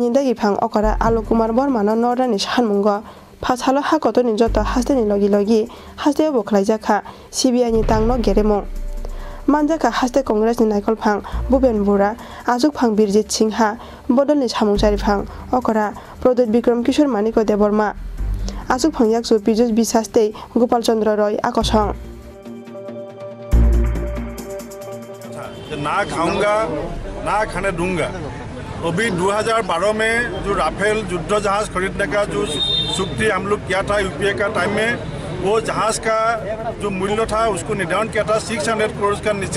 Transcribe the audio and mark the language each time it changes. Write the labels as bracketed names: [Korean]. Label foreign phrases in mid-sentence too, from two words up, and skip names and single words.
[Kok Borok] नि दागि भां अकरा आलोक कुमार बर्मानो नरानि सानमुंगो फासालो हाकतनि जत हास्तेनि लगी हास्ते बखलाइजाखा सीबीआई नि तांनो गेरेमो मानजाखा हास्ते कांग्रेस नि नायकल भां भूपेन बुरा आजुक भां बिरजित सिंहा बदलनि सामुंसारि भां अकरा प्रदोत विक्रम किशोर मानिको देबर्मा आजुक भां याकसु पिजुस बिसास्ते गोपाल चंद्र रॉय आकसं [Hindi] ना खाऊंगा ना खाने दूंगा। अभी 2012 में जो राफेल युद्ध जहाज खरीदने का जो चुक्ति हम लोग किया था यूपीए का टाइम में, वो जहाज का जो मूल्य था उसको निर्धारण किया था 600 करोड़ का नीचे।